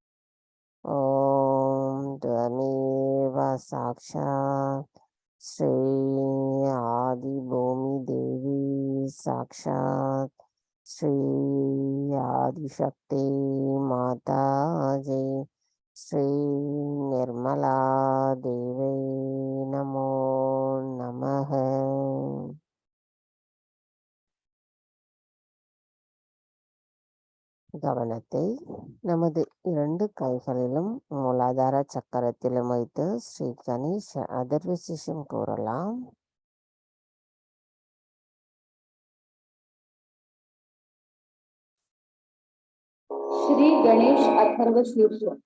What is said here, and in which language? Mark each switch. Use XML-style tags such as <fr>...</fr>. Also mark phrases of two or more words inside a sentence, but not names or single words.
<sa>ओम त्वमेव साक्षात् श्री आदि भूमि देवी साक्षात् श्री आदिशक्ति माताजी श्री निर्मला देवी नमो नमः.</sa> <ta>கவனத்தை நமது 2 கைகளிலும் மூலாதார சக்கரத்திலும் வைத்து ஸ்ரீ கணேச அதர்வசிஷம் கூறலாம்.</ta> <sa>श्री गणेश अथर्व शीर्ष.</sa>